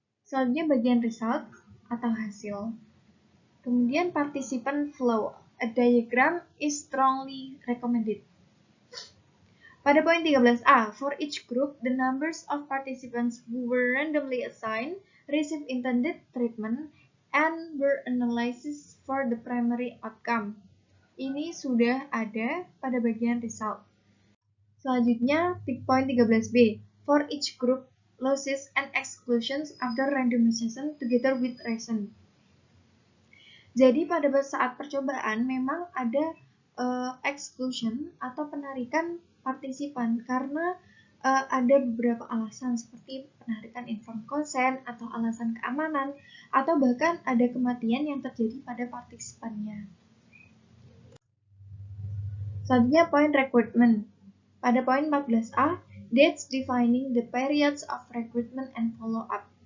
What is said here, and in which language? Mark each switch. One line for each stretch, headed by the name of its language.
Indonesian: Selanjutnya bagian result atau hasil. Kemudian
English: participant flow, a diagram is strongly recommended.
Indonesian: Pada poin 13A,
English: for each group, the numbers of participants who were randomly assigned received intended treatment and were analyzed for the primary outcome.
Indonesian: Ini sudah ada pada bagian result. Selanjutnya, poin 13B,
English: for each group, losses and exclusions after randomization together with reason.
Indonesian: Jadi pada saat percobaan memang ada exclusion atau penarikan partisipan karena ada beberapa alasan seperti penarikan informed consent atau alasan keamanan atau bahkan ada kematian yang terjadi pada partisipannya. Selanjutnya poin recruitment. Pada poin 14A,
English: dates defining the periods of recruitment and follow-up.